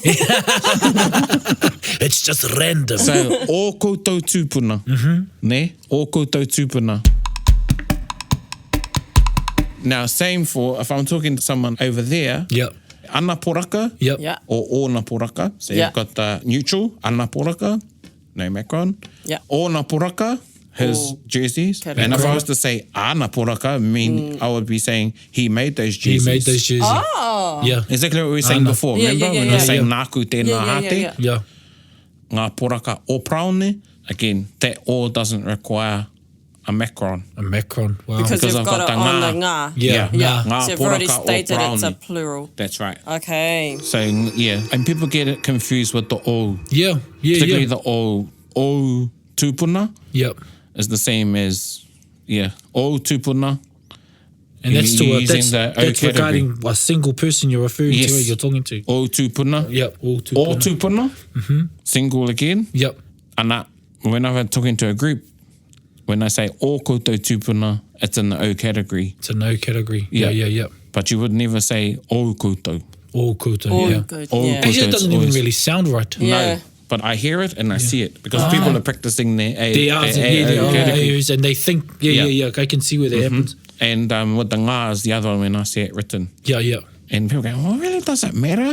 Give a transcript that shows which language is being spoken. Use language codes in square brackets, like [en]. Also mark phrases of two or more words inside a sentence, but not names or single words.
[en] It's just random. So, [mi] o koutou tupuna. Ne? O koutou tupuna. [en] Now, same for, if I'm talking to someone over there, Yep. [mi] ana poraka, [en] Yep. Yeah. [mi] or ona poraka. So [en] Yeah. you've got the neutral, [mi] ana poraka, [en] no macron. Yeah. [mi] Ona poraka, [en] his Oh, jerseys. category. And if I was to say [mi] ana poraka, [en] I would be saying he made those He jerseys. made those jerseys. Oh. Yeah. Exactly what we were saying Ana. before. Yeah, Remember yeah, when yeah, we were yeah. [mi] saying nāku tēnā [en] Yeah, hate? yeah. Yeah. [mi] Ngā poraka o praone, [en] again, that o doesn't require a macron. A macron. Wow. Because Because you've I've got got it the on ngā. the ngā. Yeah. Yeah. Ngā So you've already [mi] poraka o [en] stated it's a praone. plural. That's right. Okay. So, yeah. And people get it confused with the o. Yeah. Yeah, Particularly yeah. [mi] the o tupuna [en] Yep. is the same as, [mi] o tupuna. [en] And that's to You're a, using that's, the O that's category. regarding a single person you're referring Yes. to, or you're talking to. [mi] O tupuna. [en] Yep. All two. [mi] O tupuna. [en] Single again. Yep. And when I'm talking to a group, when I say [mi] o koutou tupuna, [en] it's in the o category. It's a no category. Yeah, yeah, yeah. But you would never say [mi] o koutou. [en] All koutou, Oh, yeah. good. Oh, Yeah. good. Actually, it It's doesn't even always- really sound right. Yeah. No, but I hear it and I see it because people are practicing their A, They are, their they O are category. A's, and they think, yeah. I can see where that happens. And with the ngā is the other one when I see it written. Yeah, yeah. And people go, well, really, does it matter?